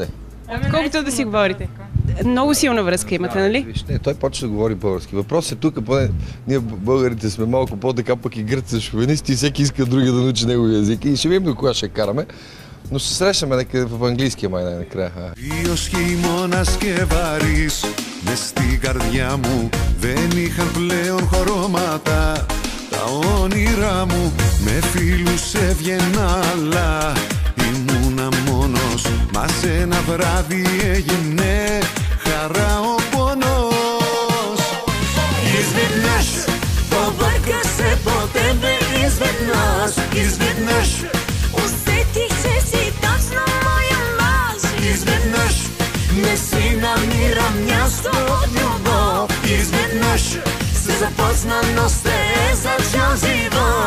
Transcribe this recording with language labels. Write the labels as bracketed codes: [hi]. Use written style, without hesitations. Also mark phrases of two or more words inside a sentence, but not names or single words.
[bg] Колкото да си говорите. Много силна връзка имате, нали? Виж, не, той почва да говори български. Въпросът е тук, поне ние българите сме малко по-така, пък и гърци шовинисти и всеки иска другия да научи неговия език. И ще видим до кога ще караме. Но се срещаме някъде в английския май най-накрая. [el] Ποιος χειμώνας και βαρύς μες στην καρδιά μου δεν είχαν πλέον χρώματα. Τα όνειρά μου με φίλους έβγαινα αλλά ήμουνα μόνος. Μα σε ένα βράδυ έγινε χαρά ο πόνος. [bg] Изведнъж побърка се по тебе изведнъж. Изведнъж усетих, че си точно моя мъж. Изведнъж не си намирам място от любов. Изведнъж се започна, но се е зачал живот.